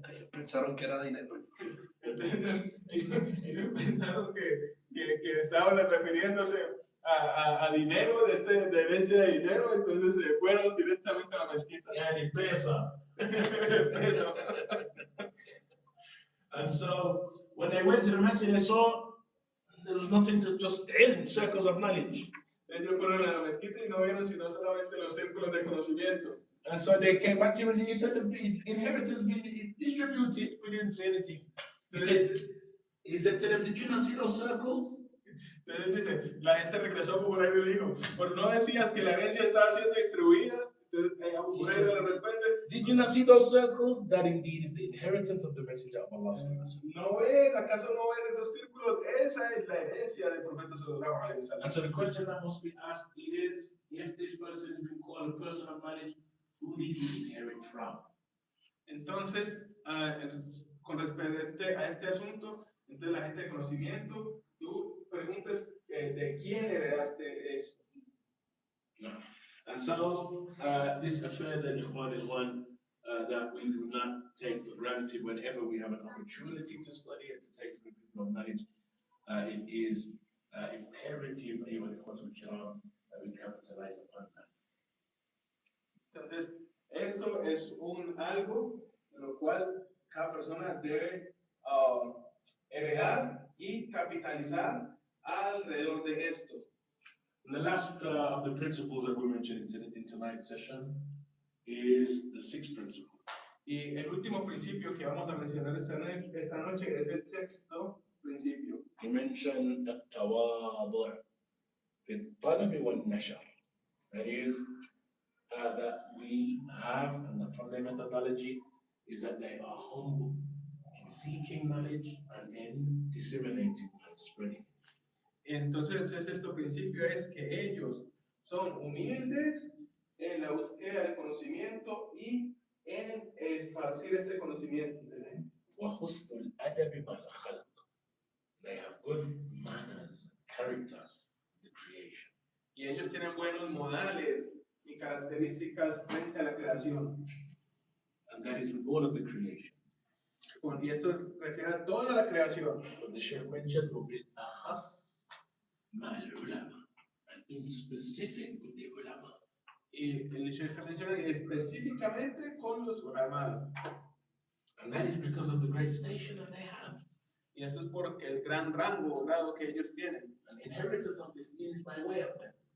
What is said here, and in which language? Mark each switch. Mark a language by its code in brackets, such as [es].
[es] Pensaron que era dinero. ellos pensaron que estaban refiriéndose a dinero, de herencia de dinero, entonces se fueron directamente a la mezquita. Yani pesa. Eso. [en] And so when they went to the masjid, they saw there was nothing, just ilm, circles of knowledge. [es] Ellos fueron a la mezquita y no vieron sino solamente los círculos de conocimiento. [en] And so they came back to him and he said, the inheritance being distributed. We didn't say anything. He said to them, did you not see those circles? [es] Entonces dice, la gente regresó a Abu Hurairah y le dijo, ¿por no decías que la herencia estaba siendo distribuida? Entonces Abu Hurairah le responde, [en] did you not see those circles? That indeed is the inheritance of the messenger of Allah. [es] ¿No es? ¿Acaso no es esos círculos? Esa es la herencia del profeta sallallahu alaihi wasallam. [en] And so the question that must be asked is, if this person has been called a person of knowledge, who did he inherit from? [es] Entonces, con respecto a este asunto, entonces la gente de conocimiento, tú preguntas de quién heredaste eso. No. [en] And so this affair that Ikhwan is one that we do not take for granted whenever we have an opportunity to study and to take from the people of knowledge. It is imperative that we capitalize upon that. [es] Entonces, eso es algo de lo cual cada persona debe heredar y capitalizar alrededor de esto. [en] And the last of the principles that we mentioned in tonight's session is the sixth principle. [es] Y el último principio que vamos a mencionar esta noche es el sexto principio. [en] He mentioned [ar] التواضع في الطلب والنشر. [en] That is, that we have, and from their methodology, is that they are humble in seeking knowledge and in disseminating knowledge, spreading. [es] Entonces, este principio es que ellos son humildes en la búsqueda del conocimiento y en esparcir este conocimiento. [ar] وحسن الأدب مع الخلق. [en] They have good manners, character, the creation. [es] Y ellos tienen buenos modales y características frente a la creación. [en] And that is with all of the creation. [es] Y eso refiere a toda la creación. [en] But the Sheikh mentioned [ar] وبالأخص مع العلماء, [en] and in specific with the ulama. [es] Y el Sheikh menciona específicamente con los ulama. [en] And that is because of the great station that they have. [es] Y eso es porque el gran rango o grado que ellos tienen. [en] And inheritance of this is by way of them.